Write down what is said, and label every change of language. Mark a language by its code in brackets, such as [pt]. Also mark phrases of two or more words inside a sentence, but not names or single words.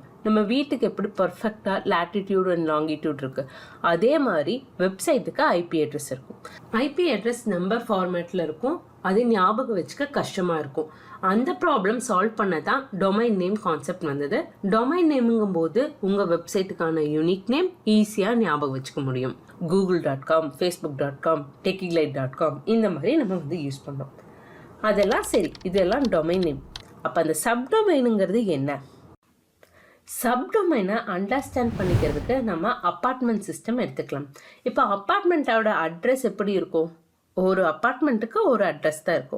[ta] நம்ம வீட்டுக்கு எப்படி பர்ஃபெக்டாக [en] latitude and longitude [ta] இருக்குது, அதே மாதிரி வெப்சைட்டுக்கு [en] IP address [ta] இருக்கும். [en] IP address number [ta] ஃபார்மேட்டில் இருக்கும். அது ஞாபகம் வச்சுக்க கஷ்டமாக இருக்கும். அந்த [en] problem solve [ta] பண்ண தான் [en] domain name concept [ta] வந்தது. டொமைன் நேமுங்கும் போது உங்கள் வெப்சைட்டுக்கான [en] unique name [ta] ஈஸியாக ஞாபகம் வச்சுக்க முடியும். google.com, facebook.com, techiglyte.com இந்த மாதிரி நம்ம வந்து யூஸ் பண்ணோம். அதெல்லாம் சரி, இதெல்லாம் [en] domain name. [ta] அப்போ அந்த சப்டொமைனுங்கிறது என்ன? சப்டொமைனை அண்டர்ஸ்டாண்ட் பண்ணிக்கிறதுக்கு நம்ம [en] apartment system [ta] எடுத்துக்கலாம். இப்போ அப்பார்ட்மெண்ட்டோட அட்ரஸ் எப்படி இருக்கும்? ஒரு அப்பார்ட்மெண்ட்டுக்கு ஒரு அட்ரஸ் தான் இருக்கும்.